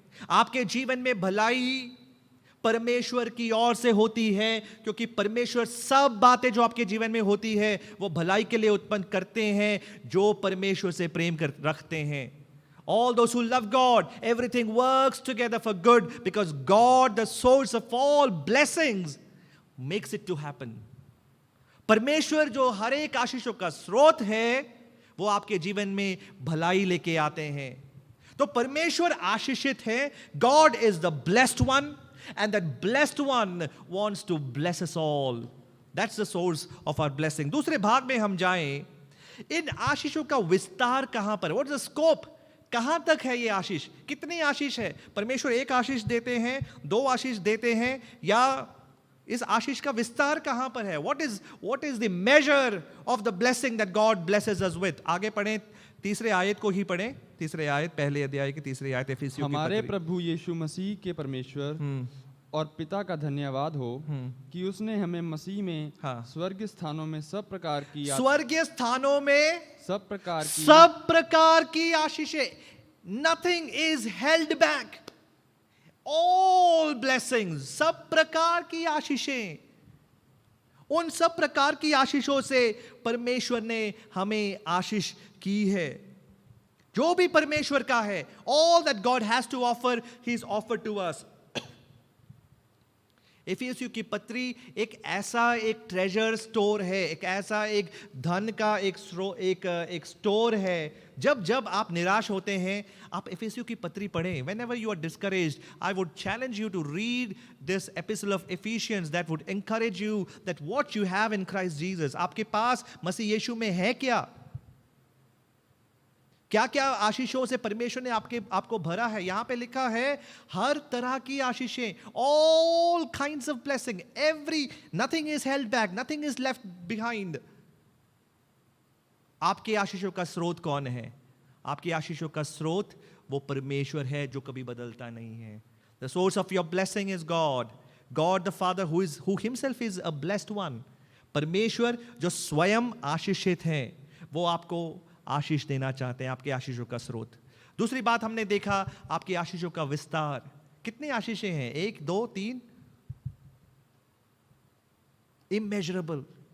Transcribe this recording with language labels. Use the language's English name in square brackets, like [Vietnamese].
[Hindi] आपके जीवन में भलाई परमेश्वर की ओर से होती है, क्योंकि परमेश्वर सब बातें जो आपके जीवन में होती है वो भलाई के लिए उत्पन्न करते हैं जो परमेश्वर से प्रेम रखते हैं। [English] All those who love God, everything works together for good because God, the source of all blessings, makes it to happen. [Hindi] परमेश्वर जो हर एक आशीषों का स्रोत है, वो आपके जीवन में भलाई लेके आते हैं। तो परमेश्वर आशीषित है। [English] God is the blessed one, and that blessed one wants to bless us all. That's the source of our blessing. [Hindi] दूसरे भाग में हम जाएं, इन आशीषों का विस्तार कहां पर? [English] What is the scope? [Hindi] कहां तक है ये आशीष? कितनी आशीष है? परमेश्वर एक आशीष देते हैं, 2 आशीष देते हैं, या इस आशीष का विस्तार कहां पर है? [English] what is the measure of the blessing that God blesses us with? [Hindi] आगे पढ़ें, तीसरे आयत को ही पढ़ें, तीसरे आयत, पहले अध्याय की तीसरी आयत, इफिसियों की हमारे पत्री। प्रभु यीशु मसीह के परमेश्वर और पिता का धन्यवाद हो कि उसने हमें मसीह में हाँ। स्वर्ग स्थानों में सब प्रकार की स्वर्गीय स्थानों में सब प्रकार की आशीषें, [English] nothing is held back, all blessings, [Hindi] सब प्रकार की आशीषें, उन सब प्रकार की आशीषों से परमेश्वर ने हमें आशीष की है। जो भी परमेश्वर का है, [English] all that God has to offer, He is offered to us. [Hindi] इफिसियों की पत्री एक ऐसा एक ट्रेजर स्टोर है, एक ऐसा एक धन का एक स्टोर है। जब जब आप निराश होते हैं, आप इफिसियों की पत्री पढ़ें। [English] Whenever you are discouraged, I would challenge you to read this epistle of Ephesians that would encourage you that what you have in Christ Jesus, [Hindi] आपके पास मसीह यीशु में है क्या? क्या क्या आशीषों से परमेश्वर ने आपको भरा है? यहां पे लिखा है हर तरह की आशीषें, [English] all kinds of blessing, nothing is held back, nothing is left behind. [Hindi] आपके आशीषों का स्रोत कौन है? आपकी आशीषों का स्रोत वो परमेश्वर है जो कभी बदलता नहीं है। [English] The source of your blessing is God, God the Father who himself is a blessed one. [Hindi] परमेश्वर जो स्वयं आशीषित हैं, वो आपको आशीष देना चाहते हैं, आपके आशीषों का स्रोत। दूसरी बात हमने देखा, आपकी आशीषों का विस्तार। कितनी आशीषें हैं? 1, 2, 3, इमेजरेबल।